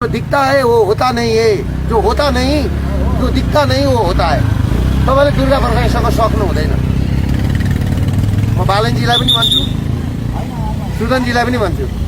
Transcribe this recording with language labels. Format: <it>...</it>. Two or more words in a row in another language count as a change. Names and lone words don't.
<hi>जो दिखता है वो होता नहीं है, जो होता नहीं जो दिखता नहीं वो होता है।</hi> <ne>तपाईँले दुर्गा प्रसादसँग सक्नु हुँदैन। म बालनजीलाई पनि भन्छु, सुदनजीलाई पनि भन्छु।</ne>